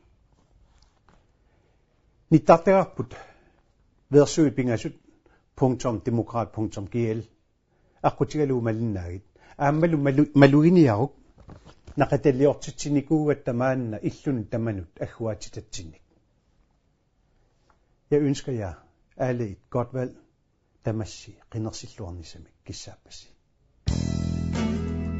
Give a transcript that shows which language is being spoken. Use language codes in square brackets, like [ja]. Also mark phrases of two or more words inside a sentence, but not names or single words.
[kl] Nittartarput versuipingasut.demokrat.gl aqutigalu malinnaagit aammalu maluiniaruk naqatalliortitsinikuugattamaanna illun tamanut agguatitatinnik. [da] Jeg ønsker jer alle et godt valg. [kl] Tamassi qinersilluarnisamik kissaapassi.